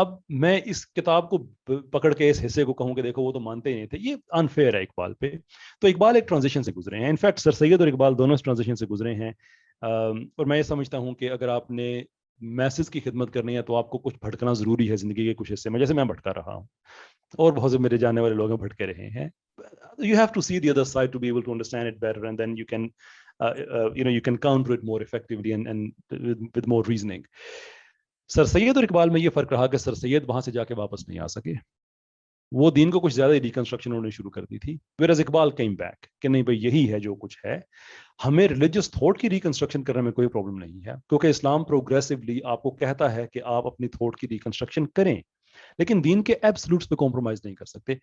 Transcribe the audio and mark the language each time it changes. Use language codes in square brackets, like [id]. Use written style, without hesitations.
[ur] اب میں اس کتاب کو پکڑ کے اس حصے کو کہوں کہ دیکھو وہ تو مانتے ہی نہیں تھے, یہ انفیئر ہے اقبال پہ. تو اقبال ایک ٹرانزیشن سے گزرے ہیں, انفیکٹ سر سید اور اقبال دونوں اس ٹرانزیشن سے گزرے ہیں. اور میں یہ سمجھتا ہوں کہ اگر آپ نے میسج کی خدمت کرنی ہے تو آپ کو کچھ بھٹکنا ضروری ہے زندگی کے کچھ حصے میں, جیسے میں بھٹکا رہا ہوں اور بہت سے میرے جاننے والے لوگ ہیں بھٹکے رہے ہیں. [en] You have to see the other side to be able to understand it better, and then you can you can counter it more effectively and with more reasoning. [ur] سر سید اور اقبال میں یہ فرق رہا کہ سر سید وہاں سے جا کے واپس نہیں آ سکے, وہ دین کو کچھ زیادہ ریکنسٹرکشن انہوں نے شروع کر دی تھی. [en] whereas [ur] اقبال [en] came back [ur] کہ نہیں بھائی یہی ہے جو کچھ ہے, ہمیں ریلیجس تھاٹ کی ریکنسٹرکشن کرنے میں کوئی پرابلم نہیں ہے, کیونکہ اسلام پروگریسولی آپ کو کہتا ہے کہ آپ اپنی تھاٹ کی ریکنسٹرکشن کریں, لیکن دین کے ایبسلوٹس پہ کمپرومائز نہیں کر سکتے.